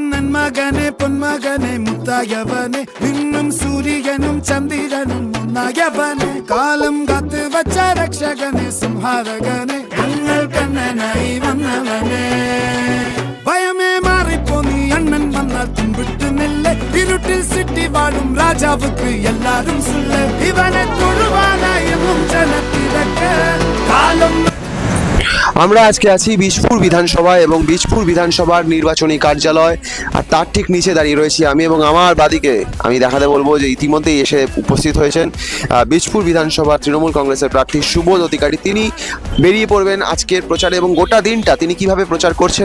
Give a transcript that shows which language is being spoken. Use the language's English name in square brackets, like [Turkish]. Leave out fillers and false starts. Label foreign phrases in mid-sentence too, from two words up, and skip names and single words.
[Malayalam] പൊന്മകനെ മുത്തായവനെ നിന്നും സൂര്യനും ചന്ദ്രനും ഒന്നായവനെ കാലം കാത്ത് വച്ച രക്ഷകനെ സംഹാരകനെ ഞങ്ങൾ കണ്ണനായി വന്നവനെ ഭയമേ മാറിപ്പോ നീ അണ്ണൻ വന്നാൽ തുമ്പിട്ട് നില്ല് ഇരുട്ടിൽ സിറ്റി വാഴും രാജാവുക്ക് എല്ലാരും സുല്ല് ഇവനെ തൊഴുവാനായി ജനത്തിരക്ക് കാലം। [Bangla] আমরা আজকে আছি বীজপুর বিধানসভা এবং বীজপুর বিধানসভার নির্বাচনী কার্যালয়, আর তার ঠিক নিচে দাঁড়িয়ে রয়েছি আমি এবং আমার বাদিকে আমি দেখাতে বলবো যে ইতিমধ্যেই এসে উপস্থিত হয়েছেন বীজপুর বিধানসভা তৃণমূল কংগ্রেসের প্রার্থী সুবোধ অধিকারী। তিনি বেরিয়ে পড়বেন আজকের প্রচারে এবং গোটা দিনটা তিনি কিভাবে প্রচার করছেন।